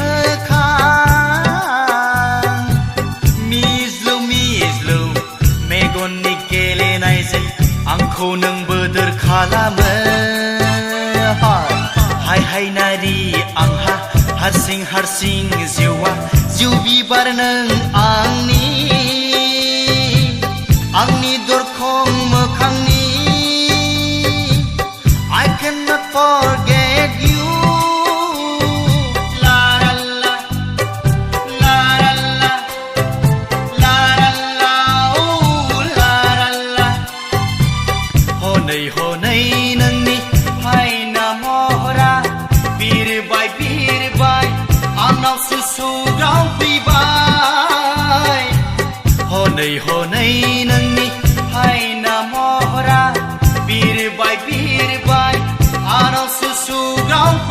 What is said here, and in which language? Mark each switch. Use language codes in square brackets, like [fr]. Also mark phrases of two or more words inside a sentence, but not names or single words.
[brx] मोखां मिज्लु मिज्लु मेगननि गेलेनायजों आंखौ नों बोदोर खालामो हाय हाय नारि आंहा हारसिं हारसिं जिउआ जिउ बिबार नों आंनि दरखं मोखांनि [en] I cannot forget you [brx] लाराल्ला लाराल्ला लाराल्ला उ लाराल्ला हनै हनै नोंनि हायना महरा बिरबाय बिरबाय आनाव सुसुग्राव फैबाय हनै हनै नोंनि हायना महरा बिरबाय बिरबाय आनाव सुसुग्राव